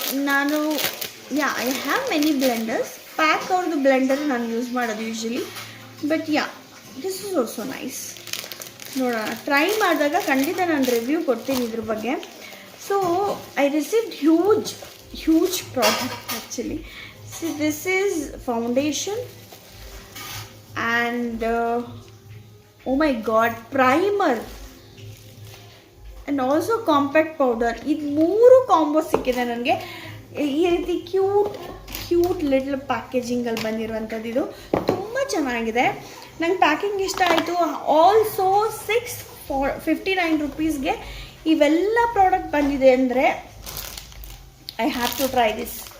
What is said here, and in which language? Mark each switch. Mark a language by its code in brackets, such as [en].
[en] ನಾನು I have many blenders. Pack ಅವ್ರದ್ದು blender ನಾನು ಯೂಸ್ ಮಾಡೋದು usually, but this is also nice. [kn] ನೋಡೋಣ, ಟ್ರೈ ಮಾಡಿದಾಗ ಖಂಡಿತ ನಾನು ರಿವ್ಯೂ ಕೊಡ್ತೀನಿ ಇದ್ರ ಬಗ್ಗೆ. [en] So I received huge product actually. See, this is foundation and oh my god, primer and also compact powder. [kn] ಇದು 3 ಕಾಂಬೋ ಸಿಕ್ಕಿದೆ ನನಗೆ. ಈ ರೀತಿ ಕ್ಯೂಟ್ ಲಿಟಲ್ ಪ್ಯಾಕೇಜಿಂಗಲ್ಲಿ ಬಂದಿರುವಂಥದ್ದು. ಇದು ತುಂಬ ಚೆನ್ನಾಗಿದೆ, ನಂಗೆ ಪ್ಯಾಕಿಂಗ್ ಇಷ್ಟ ಆಯಿತು. [en] also 659 [kn] ರುಪೀಸ್ಗೆ ಇವೆಲ್ಲ ಪ್ರಾಡಕ್ಟ್ ಬಂದಿದೆ ಅಂದರೆ [en] I have to try this.